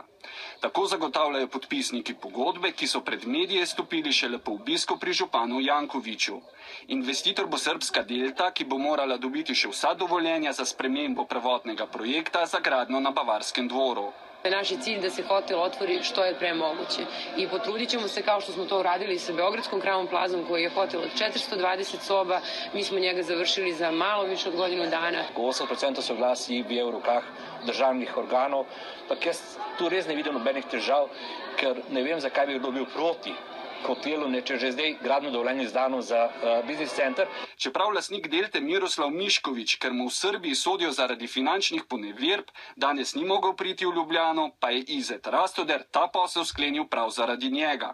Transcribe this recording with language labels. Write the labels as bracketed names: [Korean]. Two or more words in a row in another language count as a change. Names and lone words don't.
[Slovenian] Tako zagotavljajo podpisniki pogodbe, ki so pred medije stopili šele po obisku pri županu Jankoviću. Investitor bo srbska Delta, ki bo morala dobiti še vsa dovoljenja za spremembo prvotnega projekta za gradnjo na Bavarskem dvoru. [Serbian] Naš je cilj da se hotel otvori što je pre moguće i potrudit ćemo se kao što smo to uradili sa Beogradskom Crown Plazom koji je hotel od 420 soba. Mi smo njega završili za malo više od godinu dana. [Slovenian] 80% soglasij je v rokah državnih organov, pa jaz tu res ne vidim nobenih težav, ker ne vem, zakaj bi kdo bil proti hotelu, če že zdaj gradno dovoljenje izdano za biznis center. Čeprav lastnik Delte Miroslav Mišković, ker mu v Srbiji sodijo zaradi finančnih poneverb, danes ni mogel priti v Ljubljano, pa je Izet Rastoder ta posel sklenil prav zaradi njega.